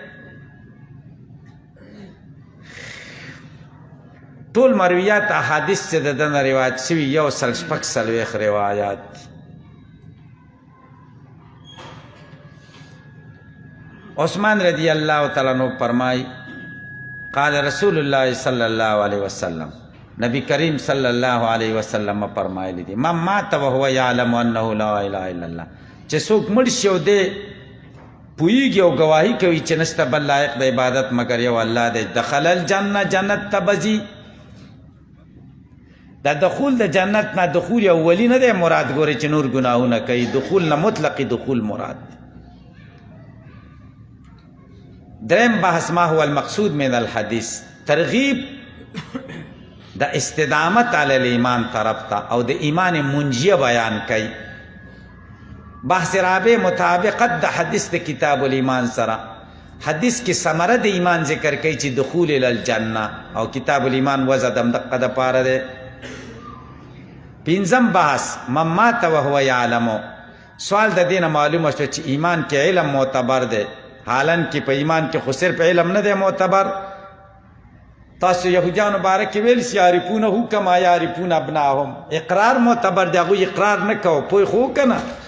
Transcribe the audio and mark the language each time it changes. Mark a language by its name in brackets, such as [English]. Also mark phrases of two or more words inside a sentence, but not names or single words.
[Pashto] ټول مرویات احادیث چې د ده نه روایت شوي 146 روایات دي. عثمان [Arabic] رضی الله تعالی عنہ [Pashto] فرمای [Arabic] قال رسول الله صلی الله علیه وسلم، [Pashto] نبی کریم [Arabic] صلی الله علیه وسلم [Pashto] فرمایلی دي [Arabic] من مات وهو یعلم انه لا اله الا الله، [Pashto] چې څوک مړ شي او دی پوهیږي او گواهی کوي چې نشته بل لایق د عبادت مگر یو الله دی، [Arabic] دخل الجنه، [Pashto] جنت ته بځي. دا دخول د جنت نه دخول اولی نه دی مراد، ګورې چې نور ګناهونه کوي، دخول نه مطلقی دخول مراد. دریم بحث [Arabic] ما هو المقصود من الحدیث، [Pashto] ترغیب د استدامت [Arabic] علی الایمان [Pashto] طرف ته او د ایمان منجیه بیان کوي. بحث رابع مطابقت د حدیث د کتاب الایمان سره. حدیث کې ثمره د ایمان ذکر کوي چې [Arabic] دخول الی الجنه، [Pashto] او کتاب الایمان وضع د مدقه د پاره دی. پنځم بحث [Arabic] من مات وهو یعلم، [Pashto] سوال د دینه معلومه شو چې ایمان کې علم معتبر دی، حالان کې په ایمان کې خو صرف علم نه دی معتبر. تاسو یهودیانو باره کې ویل چې [Arabic] یعرفونه کما یعرفون ابناهم، [Pashto] اقرار معتبر دی، هغوی اقرار نه کوو، پوه خو که نه.